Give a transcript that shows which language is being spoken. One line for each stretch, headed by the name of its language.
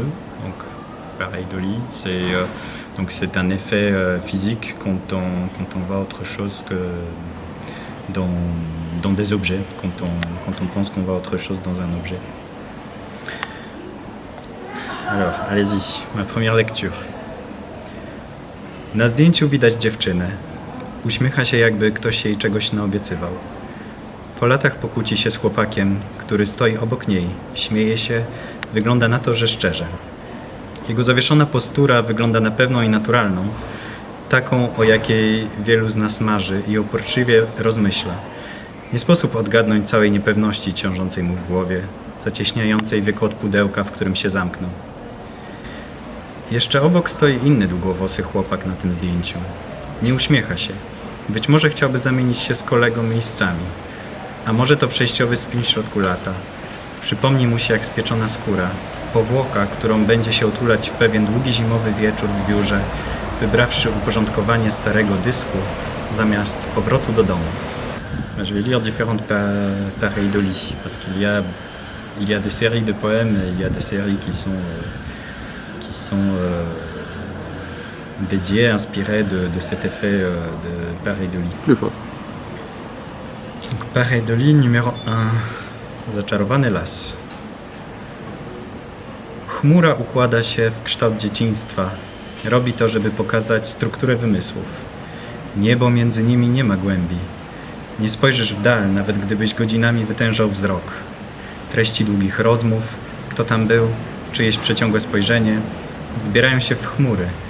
French: Donc, pareidolie, c'est un effet physique quand on voit autre chose que dans des objets, quand on pense qu'on voit autre chose dans un objet. Alors, allez-y, ma première lecture.
Polish: Na zdjęciu widać dziewczynę. Uśmiecha się, jakby ktoś jej czegoś naobiecywał. Po latach pokłóci się z chłopakiem, który stoi obok niej, śmieje się, wygląda na to, że szczerze. Jego zawieszona postura wygląda na pewną i naturalną, taką, o jakiej wielu z nas marzy i uporczywie rozmyśla. Nie sposób odgadnąć całej niepewności ciążącej mu w głowie, zacieśniającej wykład pudełka, w którym się zamknął. Jeszcze obok stoi inny długowłosy chłopak na tym zdjęciu. Nie uśmiecha się. Być może chciałby zamienić się z kolegą miejscami. A może to przejściowy spin w środku lata. Przypomni mu się jak spieczona skóra, powłoka, którą będzie się otulać w pewien długi zimowy wieczór w biurze, wybrawszy uporządkowanie starego dysku zamiast powrotu do domu.
French: Je vais lire différentes pareidolies parce qu'il y a des séries de poèmes et il y a des séries qui sont dédiées, inspirées de cet effet de pareidolie. Plus fort. Donc, pareidolie numéro 1.
Polish: Zaczarowany las. Chmura układa się w kształt dzieciństwa. Robi to, żeby pokazać strukturę wymysłów. Niebo między nimi nie ma głębi. Nie spojrzysz w dal, nawet gdybyś godzinami wytężał wzrok. Treści długich rozmów, kto tam był, czyjeś przeciągłe spojrzenie, zbierają się w chmury.